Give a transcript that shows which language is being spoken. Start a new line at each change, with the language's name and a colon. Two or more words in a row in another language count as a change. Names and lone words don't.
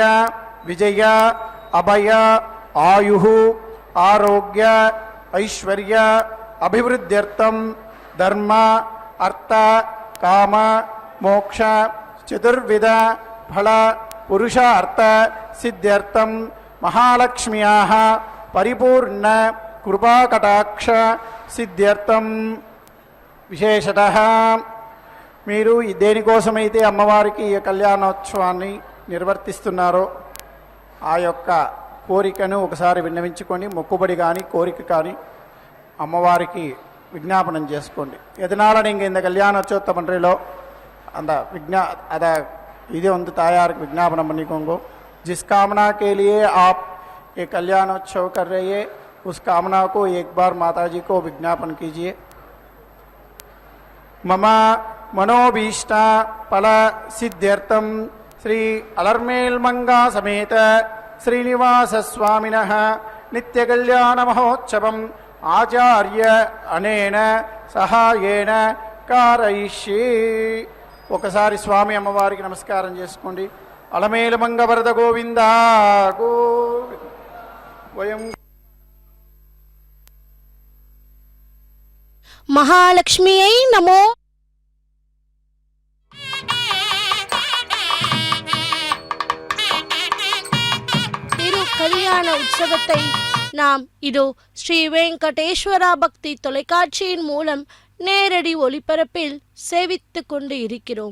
Sanskrit: విజయ అభయ ఆయు ఆరోగ్య ఐశ్వర్య అభివృద్ధ్యర్థం ధర్మ అర్థ కామ మోక్ష చతుర్విధ ఫల పురుషార్థ సిద్ధ్యర్థం మహాలక్ష్మ్యాః పరిపూర్ణ కృపాకటాక్ష సిద్ధ్యర్థం విశేషతః.
Telugu: మీరు దేనికోసమైతే అమ్మవారికి ఈ కళ్యాణోత్సవాన్ని నిర్వర్తిస్తున్నారో ఆ యొక్క కోరికను ఒకసారి విన్నవించుకొని మొక్కుబడి కానీ కోరిక కానీ అమ్మవారికి விஞ்ஞாபனம் చేసుకోండి.
Tamil: எதனால நீங்கள் இந்த கல்யாணோற்சவத்தை பண்ணுறீங்களோ அந்த அதை இது வந்து தாயாருக்கு விஜ்ஞாபனம் பண்ணிக்கோங்க.
Hindi: जिस कामना के लिए आप ये कल्याणोत्सव कर रहे हैं उस कामना को एक बार माता जी को विज्ञापन कीजिए.
Sanskrit: मम मनोभीष्ट फल सिद्ध्यर्थम श्री अलर्मेलमंगा समेत श्रीनिवास स्वामिनः नित्य कल्याण महोत्सवम् आचार्य अनेन सहायेन कारयिष्ये.
Telugu: ఒకసారి స్వామి అమ్మవారికి నమస్కారం చేసుకోండి. అలమేలుమంగ వరద గోవింద గోవింద.
Tamil: மகாலட்சுமியை நமோ. திரு கல்யாண உற்சவத்தை நாம் இதோ ஸ்ரீ வெங்கடேஸ்வரா பக்தி தொலைக்காட்சியின் மூலம் நேரடி ஒளிபரப்பில் சேவித்து கொண்டு இருக்கிறோம்.